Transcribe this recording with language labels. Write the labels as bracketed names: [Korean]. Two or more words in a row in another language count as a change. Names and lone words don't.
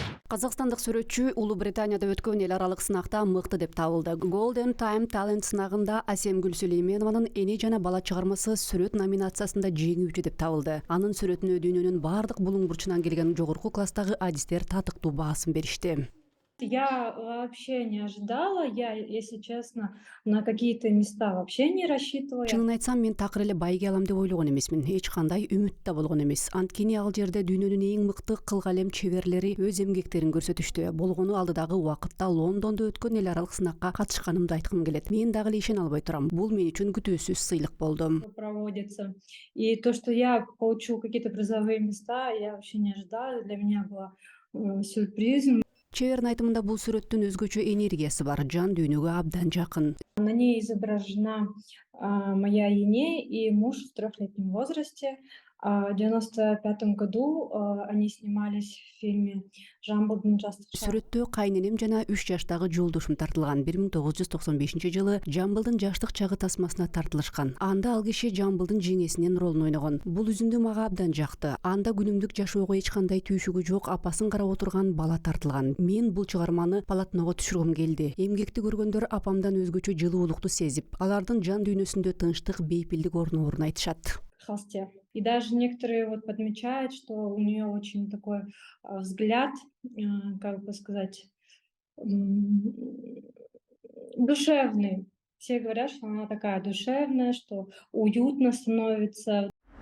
[Kyrgyz] Қазақстандық сүрөтчү Улуу Британияда өткөн эл аралык сынакта мыкты деп табылды. Golden Time Talent сынагында Асемгүл Сүлейменованын эне жана бала чыгармасы сүрөт номинациясында жеңүүчү деп табылды. Анын сүрөтүнө дүйнөнүн бардык булуң бурчунан келген жогорку класстагы адистер татыктуу баасын беришти. [Russian] Я вообще не ожидала. Я, если честно, на какие-то места вообще не рассчитывала. [Kyrgyz] Чынын айтсам, мен такыр эле байге алам деп ойлогон эмесмин. Эч кандай үмүт да болгон эмес. Анткени ал жерде дүйнөнүн эң мыкты кыл калем чеберлери өз эмгектерин көрсөтүштү. Болгону алдыдагы убакытта Лондондо өткөн эл аралык сынакка катышканымды айткым келет. Мен дагы эле ишене албай турам. Бул мен үчүн күтүүсүз сыйлык болду. [Russian] Проводится. И то, что я получу какие-то призовые места, я вообще не ожидала. Для меня было сюрпризом. [Kyrgyz] Чебердин айтымында бул сүрөттүн өзгөчө энергиясы бар, жан дүйнөгө абдан жакын. [Russian] На ней изображена моя ене и муж в 3-летнем возрасте. В 95 году они снимались в фильме «Жамбылдын жастык шагы». [Kyrgyz] Сүрөттө кайненем жана 3 жаштагы жолдошум тартылган. 1995-жылы Жамбылдын жаштык чагы тасмасына тартылышкан. Анда ал киши Жамбылдын жеңесинин ролун ойногон. Бул үзүндү мага абдан жакты. Анда күнүмдүк жашоого эч кандай түйшүгү жок апасын карап отурган бала тартылган. Мен бул чыгарманы полотного түшүргүм келди. Эмгекти көргөндөр апамдан өзгөчө жылуулукту сезип, алардын жан дүйнөсүндө тынчтык, бейпилдик орноорун айтышат. [Russian] Холсте. И даже некоторые вот подмечают, что у нее очень такой взгляд, как бы сказать, душевный. Все говорят, что она такая душевная, что уютно становится.